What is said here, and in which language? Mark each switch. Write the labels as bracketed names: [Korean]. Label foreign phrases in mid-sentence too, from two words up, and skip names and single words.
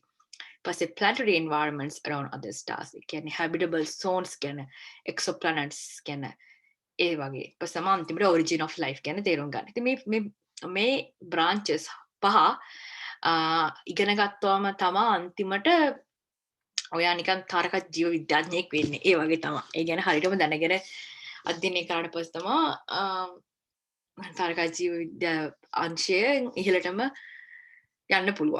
[Sinhala] ඊපස්සේ [English] planetary environments around other stars. [Sinhala] ඒ කියන්නේ [English] habitable zones [Sinhala] ගැන, exoplanets ගැන ඒ වගේ. ඊපස්සේ අන්තිමට [English] origin of life [Sinhala] ගැන තේරුම් ගන්න. ඉතින් මේ branches පහ ඉගෙන ගත්තාම තමා අන්තිමට ඔයා නිකන් තාරක ජීව විද්‍යාඥයෙක් වෙන්නේ. ඒ වගේ තමයි. ඒ ගැන හරියටම දැනගෙන අධ්‍යයනය කරාට පස්සේ තමයි තාරක ජීව විද්‍යා අංශයෙන් ඉහළටම යන්න පුළුවන්.